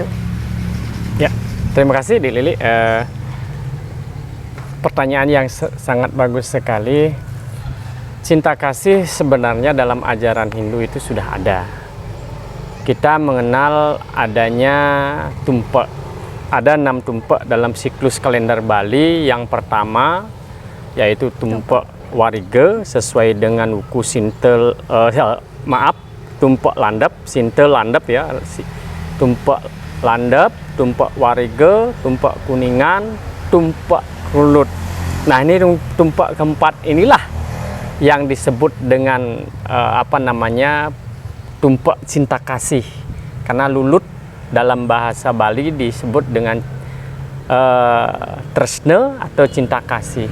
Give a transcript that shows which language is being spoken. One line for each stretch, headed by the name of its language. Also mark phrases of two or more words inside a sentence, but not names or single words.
Indonesian: Ya, terima kasih Dik Lili. Pertanyaan yang sangat bagus sekali. Cinta kasih sebenarnya dalam ajaran Hindu itu sudah ada. Kita mengenal adanya tumpak. Ada 6 tumpak dalam siklus kalender Bali. Yang pertama yaitu tumpak wariga sesuai dengan wuku sintel, tumpak landap, sintel landap ya. Tumpak landap, tumpak wariga, tumpak kuningan, tumpak rulut. Nah, ini tumpak keempat inilah yang disebut dengan tumpak cinta kasih. Karena lulut dalam bahasa Bali disebut dengan tresna atau cinta kasih.